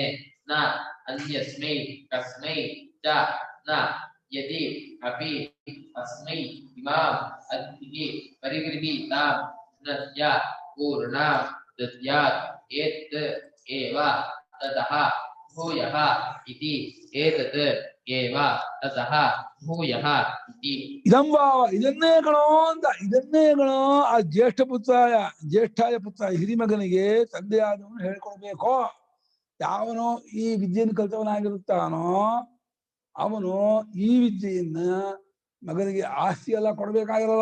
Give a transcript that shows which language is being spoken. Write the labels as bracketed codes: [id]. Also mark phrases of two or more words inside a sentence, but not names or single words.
[sa] ನ ಅನ್ಯಸ್ಮೈ ಕಸ್ಮೈ ಚ ನ ಯದಿ ಅಪಿ ಅಸ್ಮೈ ಇಮಾಂ ಅದ್ಭಿ ಪರಿಗೃಹೀತಾಂ ನಸ್ಯ ಪೂರ್ಣಾಂ ದದ್ಯಾತ್ ಏತ್ ಏವ ತತಃ ಭೂಯಃ ಇತಿ ಏತತ್ ಏವ ತತಃ ಭೂಯಃ ಇತಿ. [kn] ಇದನ್ನೇ ಗಣೋ ಆ [sa] ಜ್ಯೇಷ್ಠಾಯ ಪುತ್ರ [kn] ಹಿರಿಮಗನಿಗೆ ತಂದೆಯಾದವನು ಹೇಳ್ಕೊಡ್ಬೇಕು. ಯಾವನೋ ಈ ವಿದ್ಯೆಯನ್ನು ಕಲಿತವನಾಗಿರುತ್ತಾನೋ ಅವನು ಈ ವಿದ್ಯೆಯನ್ನ ಮಗನಿಗೆ ಆಸ್ತಿ ಎಲ್ಲ ಕೊಡ್ಬೇಕಾಗಿರಲ್ಲ.